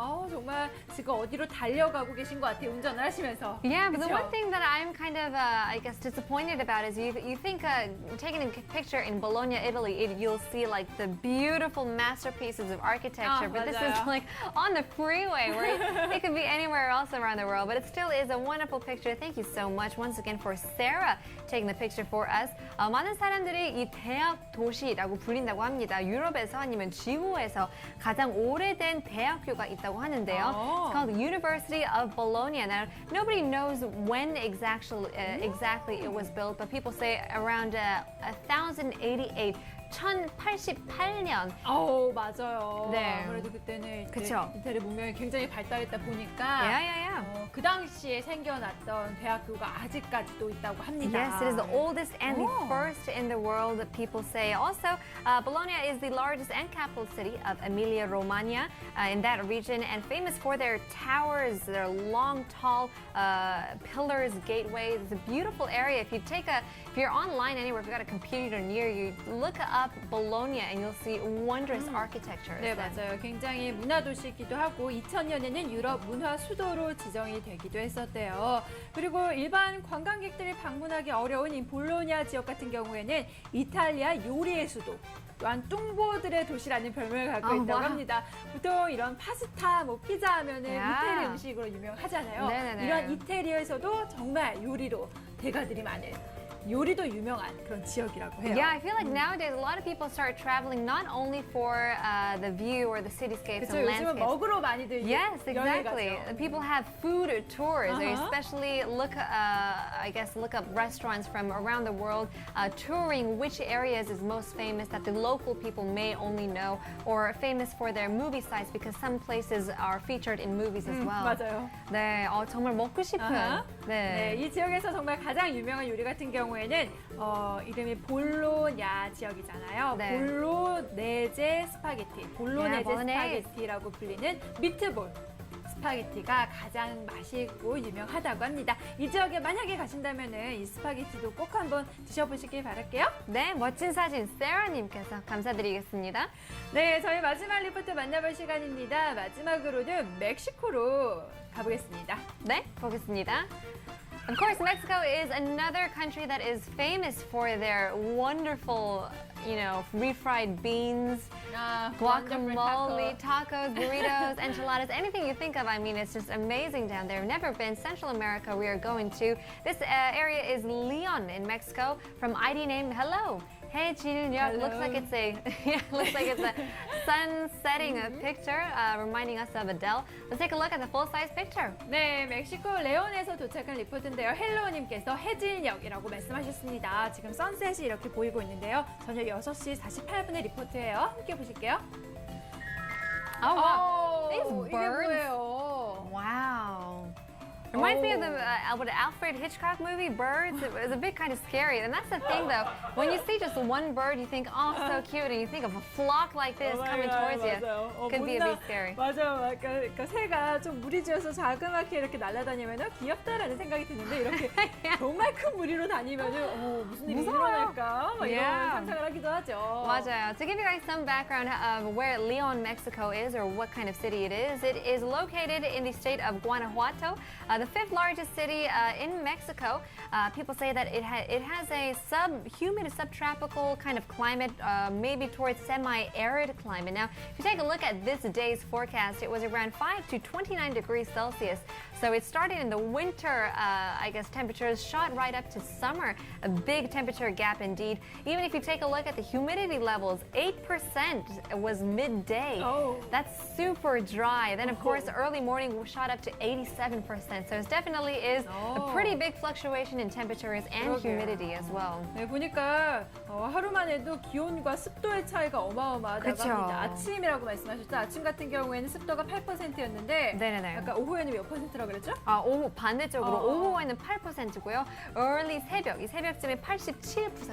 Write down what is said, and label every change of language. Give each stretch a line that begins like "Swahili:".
Korean: 정말 지금 어디로 달려가고 계신 것 같아요. 운전을 하시면서.
English: Yeah, but the
Korean: 그쵸?
English: one thing that I'm kind of, I guess, disappointed about is you think taking a picture in Bologna, Italy, you'll see like the beautiful masterpieces of architecture, but this is
Korean: 맞아요.
English: like on the freeway where it could be anywhere else around the world, but it still is a wonderful picture. Thank you so much once again for Sarah taking the picture for us.
Korean: 많은 사람들이 이 대학 도시라고 불린다고 합니다. 유럽에서 아니면 지구에서 가장 오래된 대학교가 있다고 하는데요.
English: It's called the University of Bologna. Now, nobody knows when exactly it was built, but people say around 1088.
Korean: 1088년. 맞아요. 네. 아무래도 그때는 그쵸. 이태리 문명이 굉장히 발달했다 보니까
English: Yeah.
Korean: 그 당시에 생겨났던 대학교가 아직까지도 있다고 합니다.
English: Yes, it is the oldest and the Oh. first in the world, people say. Also, Bologna is the largest and capital city of Emilia-Romagna in that region, and famous for their towers, their long, tall pillars, gateways. It's a beautiful area. If you're online anywhere, if you've got a computer near you, look up Bologna and you'll see wondrous architecture.
Korean: 네, 맞아요. 굉장히 문화도시이기도 하고 2000년에는 유럽 문화 수도로 지정이 되기도 했었대요. 그리고 일반 관광객들이 방문하기 어려운 이 볼로냐 지역 같은 경우에는 이탈리아 요리의 수도, 또한 뚱보들의 도시라는 별명을 갖고 있다고 와. 합니다. 보통 이런 파스타, 피자 하면은 야. 이태리 음식으로 유명하잖아요. 네네네. 이런 이태리에서도 정말 요리로 대가들이 많은 요리도 유명한 그런 지역이라고 해요.
English: Yeah, I feel like nowadays a lot of people start traveling not only for the view or the cityscapes
Korean: 그렇죠.
English: and
Korean: 요즘은
English: landscapes.
Korean: 먹으러 많이들
English: Yes,
Korean: 여행을
English: exactly.
Korean: 가죠.
English: People have food tours. They Uh-huh. especially look up restaurants from around the world, touring which areas is most famous that the local people may only know, or famous for their movie sites because some places are featured in movies as well.
Korean: 맞아요. 네, 정말 먹고 싶은. 아하. 네. 네, 이 지역에서 정말 가장 유명한 요리 같은 경우에는 이름이 볼로냐 지역이잖아요. 네. 볼로네제 스파게티, 볼로네제 볼로네즈. 스파게티라고 불리는 미트볼 스파게티가 가장 맛있고 유명하다고 합니다. 이 지역에 만약에 가신다면은 이 스파게티도 꼭 한번 드셔보시길 바랄게요. 네, 멋진 사진 세라님께서 감사드리겠습니다. 네, 저희 마지막 리포트 만나볼 시간입니다. 마지막으로는 멕시코로 가보겠습니다. 네, 보겠습니다.
English: Of course, Mexico is another country that is famous for their wonderful, refried beans, guacamole, tacos, burritos, enchiladas, anything you think of. I mean, it's just amazing down there. Never been. Central America we are going to. This area is Leon in Mexico from ID name Hello. Hey, Chinun, looks like it's a sun setting a picture, reminding us of Adele. Let's take a look at the full-size picture.
Korean: 네, 멕시코 레온에서 도착한 리포트인데요. 헬로우님께서 해질녘이라고 말씀하셨습니다. 지금 선셋이 이렇게 보이고 있는데요. 저녁 6시 48분의 리포트예요. 함께 보실게요.
English: Oh, wow. These
Korean: 이게
English: birds.
Korean: 뭐예요?
English: Wow. Reminds me of the Alfred Hitchcock movie, Birds. It was a bit kind of scary. And that's the thing, though. When you see just one bird, you think, oh, so cute. And you think of a flock like this coming towards you. Could be a bit scary.
Korean: 맞아요. 그러니까 새가 좀 무리지어서 자그맣게 이렇게 날아다니면 귀엽다라는 생각이 드는데 이렇게 정말 큰 무리로 다니면 무슨 일이 무서워요. 일어날까? 막 이런
English: Yeah.
Korean: 상상을 하기도 하죠. 맞아요.
English: To give you guys some background of where Leon, Mexico is, or what kind of city it is located in the state of Guanajuato, the fifth largest city in Mexico. People say that it has a humid, subtropical kind of climate, maybe towards semi-arid climate. Now, if you take a look at this day's forecast, it was around 5 to 29 degrees Celsius. So it started in the winter, I guess temperatures shot right up to summer. A big temperature gap indeed. Even if you take a look at the humidity levels, 8% was midday. Oh. That's super dry. Then of course early morning shot up to 87%. So it definitely is a pretty big fluctuation in temperatures and
Korean: 그러게요.
English: humidity as well.
Korean: 네, 보니까 하루만 해도 기온과 습도의 차이가 어마어마하다고 그쵸. 합니다. 아침이라고 말씀하셨죠? 아침 같은 경우에는 습도가 8%였는데 네네네. 아까 오후에는 몇 %라고 그랬죠? 아, 오후 반대쪽으로 어. 오후에는 8%고요. early 새벽, 이 새벽쯤에 87%.